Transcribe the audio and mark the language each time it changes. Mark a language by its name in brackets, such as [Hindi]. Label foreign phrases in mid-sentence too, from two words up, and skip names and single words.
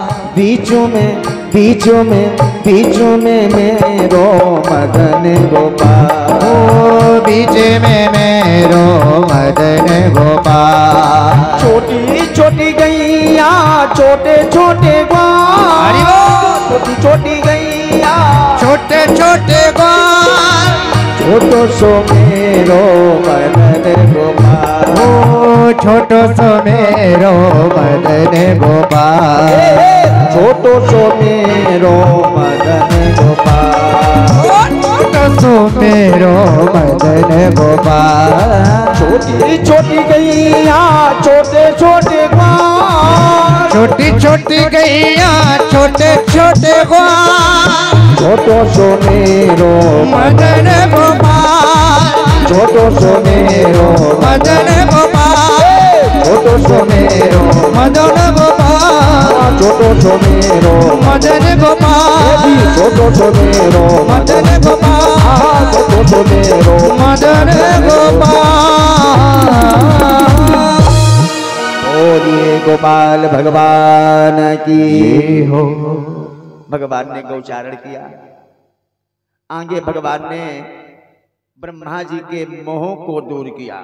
[Braj] बीचों में मेरो मदन गोपाल। ओ बीच में मेरो मदन गोपाल। छोटी छोटी गैया, छोटे छोटे ग्वाल। छोटी छोटी गैया, छोटे छोटे ग्वाल। छोटो सो मेरो मदन गोपाल। ओ छोटो सो मेरो मदन गोपाल। छोटो सो मेरो मदन गोपाल। छोटो सो मेरो मदन गोपाल। छोटी छोटी गैया, छोटे छोटे ग्वाल। छोटी छोटी गैया, छोटे छोटे ग्वाल। छोटो सो मेरो मदन गोपाल। छोटो सो मेरो मदन गोपाल। छोटो सो मेरो मदन गोपाल। छोटो सो मेरो मदन गोपाल। छोटो सो मेरो मदन गोपाल। छोटो सो मेरो मदन गोपाल। [Hindi] बोलिए गोपाल भगवान की हो। भगवान ने गौचारण किया। आगे भगवान ने ब्रह्मा जी के मोह को दूर किया।